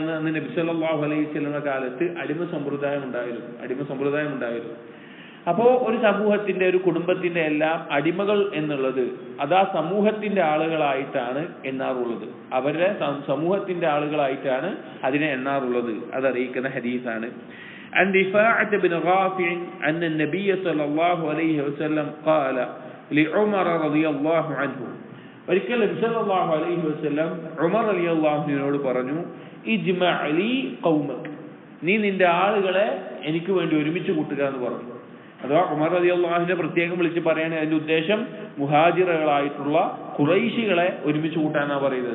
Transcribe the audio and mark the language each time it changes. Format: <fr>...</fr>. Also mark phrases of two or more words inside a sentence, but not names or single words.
<ml>അന്ന് നബി</ml> <ar>صلى الله عليه</ar> <ml>വസല്ലമയുടെ കാലത്ത് അടിമ സമ്പ്രദായം ഉണ്ടായിരുന്നു. അപ്പോ ഒരു സമൂഹത്തിന്റെ, ഒരു കുടുംബത്തിന്റെ എല്ലാം അടിമകൾ എന്നുള്ളത് അത് ആ സമൂഹത്തിന്റെ ആളുകളായിട്ടാണ് എണ്ണാറുള്ളത്. അവരുടെ സമൂഹത്തിന്റെ ആളുകളായിട്ടാണ് അതിനെ എണ്ണാറുള്ളത്. അതറിയിക്കുന്ന ഹദീസാണ്.</ml> <ar>عن رفاعة بن رافع أن النبي صلى الله عليه وسلم قال لعمر رضي الله عنه,</ar> <ml>ഒരിക്കൽ നബി</ml> <ar>صلى الله عليه وسلم</ar> <ml>ഉമർ റളിയല്ലാഹു അൻഹുവിനോട് പറഞ്ഞു,</ml> <ar>اجمع لي قومك,</ar> <ml>നീ നിന്റെ ആളുകളെ എനിക്ക് വേണ്ടി ഒരുമിച്ച് കൂട്ടുക എന്ന് പറഞ്ഞു. അഥവാ ഉമർ റളിയല്ലാഹു അൻഹുവിനെ പ്രത്യേകം വിളിച്ച് പറയാണ്. അതിന്റെ ഉദ്ദേശം മുഹാജിറുകളായിട്ടുള്ള ഖുറൈശികളെ ഒരുമിച്ച് കൂട്ടാനാണ് പറയുന്നത്.</ml>